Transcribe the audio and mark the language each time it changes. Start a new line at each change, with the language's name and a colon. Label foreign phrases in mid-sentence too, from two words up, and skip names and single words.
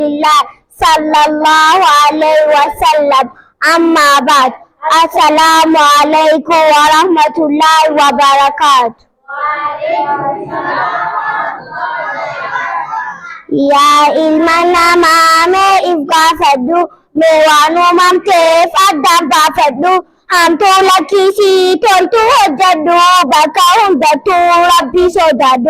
Arabic: الله صلى الله عليه وسلم. أما بعد. السلام عليكم ورحمة الله وبركاته.
Oromo: yaa ilma namaa mee if gaafadhu, mee waan uumamteef addaan baafadhu. Hamtuu lakkisii toltuu hojjedhu, bakka hundattuu rabbii sodaadhu.